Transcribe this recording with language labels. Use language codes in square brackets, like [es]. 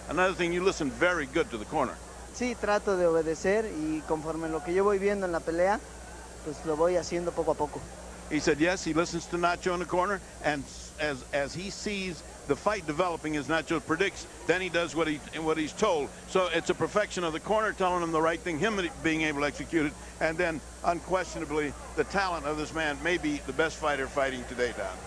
[en] Another thing, you listen very good to the corner. [es] Sí, trato de obedecer y conforme lo que yo voy viendo en la pelea, pues lo voy haciendo poco a poco. [en] He said, yes, he listens to Nacho in the corner, and as he sees the fight developing as Nacho predicts, then he does what he's told. So it's a perfection of the corner telling him the right thing, him being able to execute it, and then unquestionably the talent of this man may be the best fighter fighting today, Don.